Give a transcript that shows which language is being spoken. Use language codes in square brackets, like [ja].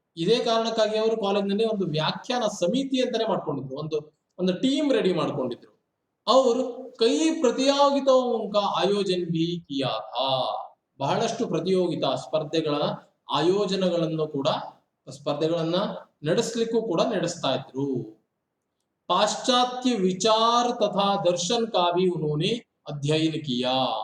[kn] ಇದೇ ಕಾರಣಕ್ಕಾಗಿ ಅವರು ಕಾಲೇಜ್ನಲ್ಲಿ ಒಂದು ವ್ಯಾಖ್ಯಾನ ಸಮಿತಿ ಅಂತಾನೆ ಮಾಡ್ಕೊಂಡಿದ್ರು, ಒಂದು ಟೀಮ್ ರೆಡಿ ಮಾಡ್ಕೊಂಡಿದ್ರು. [hi] ಅವರು ಕೈ ಪ್ರತಿಯೋಗಿತಾओं का आयोजन भी किया था. [kn] ಬಹಳಷ್ಟು ಪ್ರತಿಯೋಗಿತಾ ಸ್ಪರ್ಧೆಗಳ ಆಯೋಜನಗಳನ್ನು ಕೂಡ, ಸ್ಪರ್ಧೆಗಳನ್ನ ನಡೆಸಲಿಕ್ಕೂ ಕೂಡ ನಡೆಸ್ತಾ ಇದ್ರು. [hi] पाश्चात्य विचार तथा दर्शन का भी उन्होंने अध्ययन किया.